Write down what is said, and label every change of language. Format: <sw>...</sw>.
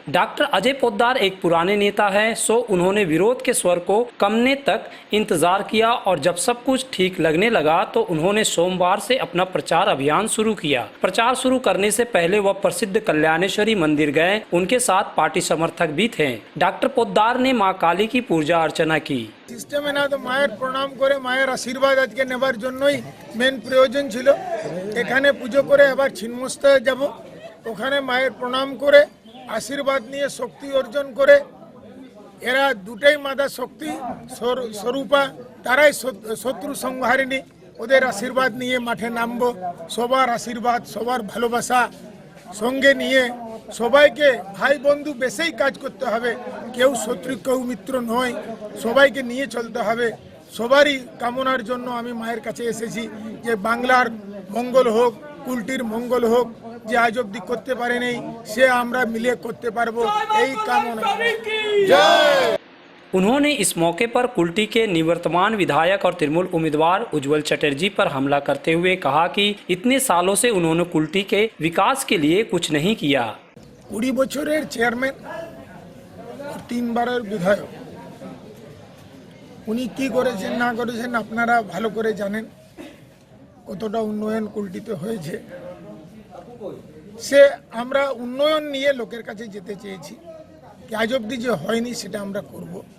<hi>Doctor Ajay Poddar एक पुराने नेता है, सो उन्होंने विरोध के स्वर को कमने तक इंतजार किया और जब सब कुछ ठीक लगने लगा तो उन्होंने सोमवार से अपना प्रचार अभियान शुरू किया। प्रचार शुरू करने से पहले वह प्रसिद्ध कल्याणेश्वरी मंदिर गए, उनके साथ पार्टी समर्थक भी थे। डॉक्टर पोद्दार ने मां काली की पूजा अर्चना की।</hi> <bn>সিস্টেমে না তো মায়ের প্রণাম করে মায়ের আশীর্বাদ আজকে নেবার জন্যই মেন প্রয়োজন ছিল। এখানে পুজো করে আবার ছিন্নমস্তায় যাব, ওখানে মায়ের প্রণাম করে আশীর্বাদ নিয়ে শক্তি অর্জন করে, এরা দুটাই মাতা শক্তি স্বরূপা, তারাই শত্রু সংহারিণী, ওদের আশীর্বাদ নিয়ে মাঠে নামবো। সবার আশীর্বাদ, সবার ভালোবাসা সঙ্গে নিয়ে সবাইকে ভাই বন্ধু বেশেই কাজ করতে হবে, কেউ শত্রু কেউ মিত্র নয়, সবাইকে নিয়ে চলতে হবে। সবারই কামনার জন্য আমি মায়ের কাছে এসেছি যে বাংলার মঙ্গল হোক, কুলটির মঙ্গল হোক, যে আজ অব্দি করতে পারে নেই সে আমরা মিলে করতে পারবো, এই কামনা। জয়।</bn> <hi>उन्होंने इस मौके पर कुल्टी के निवर्तमान विधायक और तृणमूल उम्मीदवार उज्जवल चटर्जी पर हमला करते हुए कहा कि इतने सालों से उन्होंने कुल्टी के विकास के लिए कुछ नहीं किया।</hi> <bn>20 বছরের চেয়ারম্যান, 3 বারের বিধায়ক, উনি কি করেছেন না করেছেন আপনারা ভালো করে জানেন, কতটা উন্নয়ন কুল্টিতে হয়েছে। সে আমরা উন্নয়ন নিয়ে লোকের কাছে যেতে চেয়েছি, আজ অব্দি যে হয়নি সেটা আমরা করব।</bn>